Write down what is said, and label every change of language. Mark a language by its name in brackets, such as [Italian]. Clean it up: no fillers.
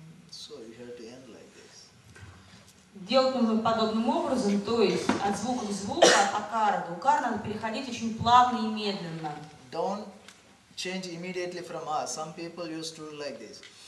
[English] So you have to end like this. [Russian] Делать нужно подобным образом, то есть от звука к звуку, от акара до укара надо переходить очень плавно и медленно. [English] Don't change immediately from A. Some people used to do like this.